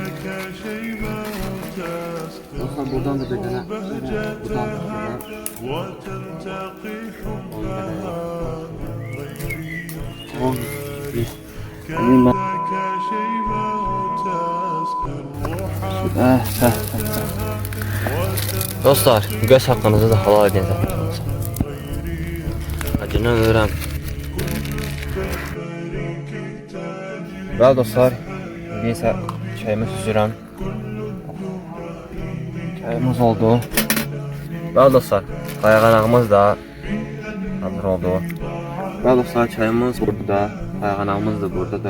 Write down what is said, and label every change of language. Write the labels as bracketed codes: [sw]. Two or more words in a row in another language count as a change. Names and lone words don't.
[tr] Dostlar, buradan da bir tane buradan dostlar, göz hakkınızı da halal edin zaten. Acından ölürüm. [az] Bəli dostlar, indi isə çayımı süzürəm. Çayımız oldu. Bəli dostlar, qayğanağımız da hazır oldu. Bəli dostlar, çayımız burada, qayğanağımız da buradadır.